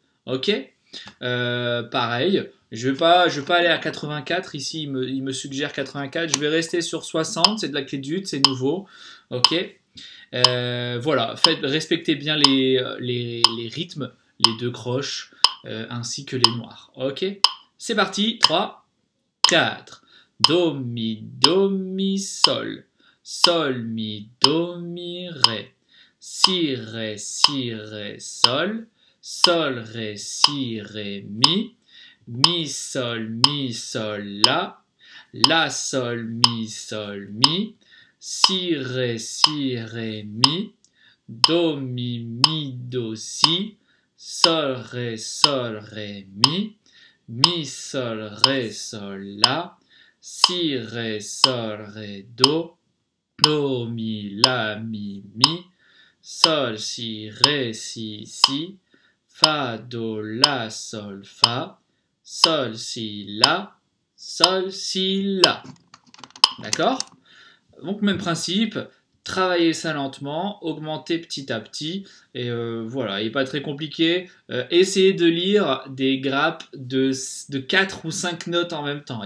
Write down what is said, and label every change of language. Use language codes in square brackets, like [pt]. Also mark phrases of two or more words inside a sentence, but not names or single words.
[fr] Ok, pareil, je vais pas aller à 84, ici il me suggère 84, je vais rester sur 60, c'est de la clé d'ut, c'est nouveau, ok, voilà, respectez bien les rythmes, les 2 croches, ainsi que les noirs, ok, c'est parti, 3, 4, do, mi, sol, sol, mi, do, mi, ré, si, ré, sol, sol, ré, si, ré, mi, sol, la, sol, mi, si, ré, mi, do, do, si, sol, ré, mi, sol, la, si, ré, do, la, mi, sol, si, ré, si, fa, do, la, sol, fa, sol, si, la. D'accord ? Donc même principe, travaillez ça lentement, augmentez petit à petit, et voilà, il n'est pas très compliqué. Essayez de lire des grappes de 4 ou 5 notes en même temps.